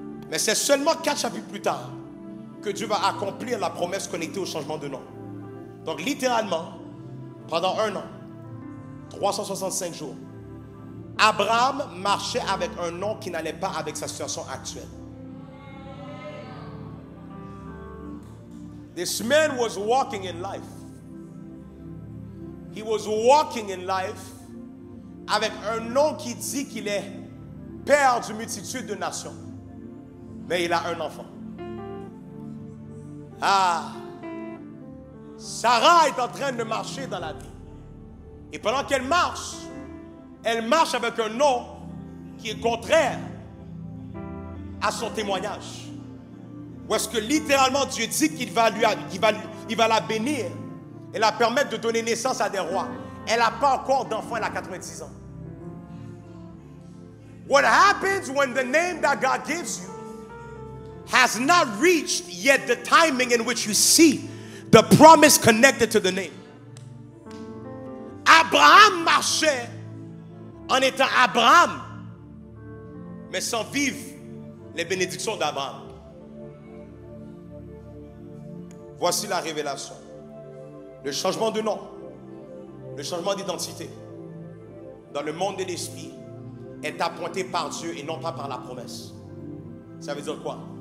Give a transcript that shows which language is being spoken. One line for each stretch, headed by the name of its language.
French: Mais c'est seulement 4 chapitres plus tard que Dieu va accomplir la promesse connectée au changement de nom. Donc littéralement, pendant 1 an, 365 jours, Abraham marchait avec un nom qui n'allait pas avec sa situation actuelle.
English: This man was walking in life. He was walking in life
French: avec un nom qui dit qu'il est père d'une multitude de nations. Mais il a un enfant. Ah, Sarah est en train de marcher dans la vie. Et pendant qu'elle marche avec un nom qui est contraire à son témoignage. Où est-ce que littéralement Dieu dit qu'il va la bénir et la permettre de donner naissance à des rois. Elle n'a pas encore d'enfant, elle a 90 ans.
English: What happens when the name that God gives you has not reached yet the timing in which you see the promise connected to the name?
French: Abraham marchait en étant Abraham, mais sans vivre les bénédictions d'Abraham. Voici la révélation. Le changement de nom, le changement d'identité dans le monde de l'esprit est appointé par Dieu et non pas par la promesse. Ça veut dire quoi?